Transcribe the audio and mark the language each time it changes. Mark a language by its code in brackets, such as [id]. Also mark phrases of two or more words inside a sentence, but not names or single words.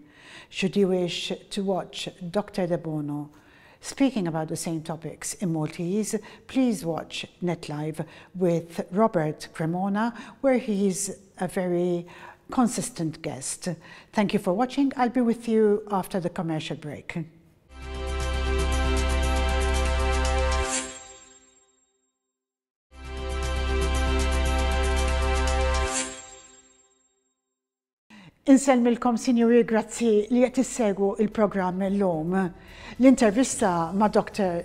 [en] Should you wish to watch Dr. De Bono speaking about the same topics in Maltese, please watch NetLive with Robert Cremona, where he's a very consistent guest. Thank you for watching. I'll be with you after the commercial break. [mt] Inselmilkom, sinjuri, grazzi li qed issegwu il-programm illum. L-intervista ma' Dr.